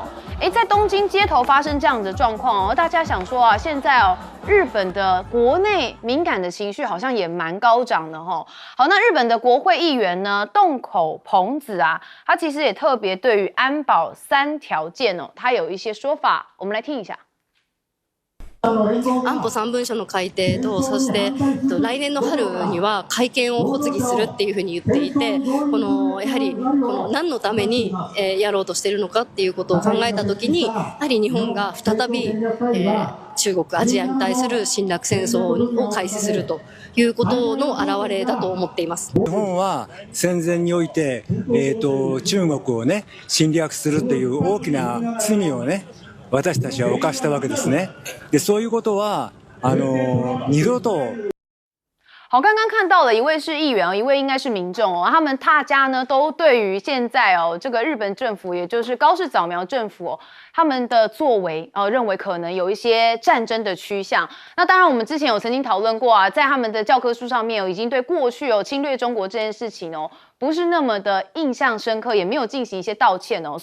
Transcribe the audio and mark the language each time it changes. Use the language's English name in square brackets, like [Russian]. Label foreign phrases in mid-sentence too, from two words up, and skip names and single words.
[Chinese] 在东京街头发生这样的状况哦，大家想说啊，现在哦，日本的国内敏感的情绪好像也蛮高涨的哦。好，那日本的国会议员呢，洞口朋子啊，他其实也特別对于安保3条件哦，他有一些说法，我们来听一下。 [Japanese] 安保3 文書の改定と、そして来年の春には改憲を発議するっていうふうに言っていて、やはり何のためにやろうとしているのかっていうことを考えたときに、やはり日本が再び中国、アジアに対する侵略戦争を開始するということの表れだと思っています。日本は戦前において、中国をね侵略するという大きな罪をね私たちは犯したわけですね。でそういうことは二度と。 [Chinese] 好，刚刚看到了一位是议员，一位应该是民众哦。他们大家呢都对于现在哦这个日本政府，也就是高市早苗政府哦，他们的作为认为可能有一些战争的趋向。那当然，我们之前有曾经讨论过啊，在他们的教科书上面已经对过去侵略中国这件事情不是那么的印象深刻，也没有进行一些道歉哦。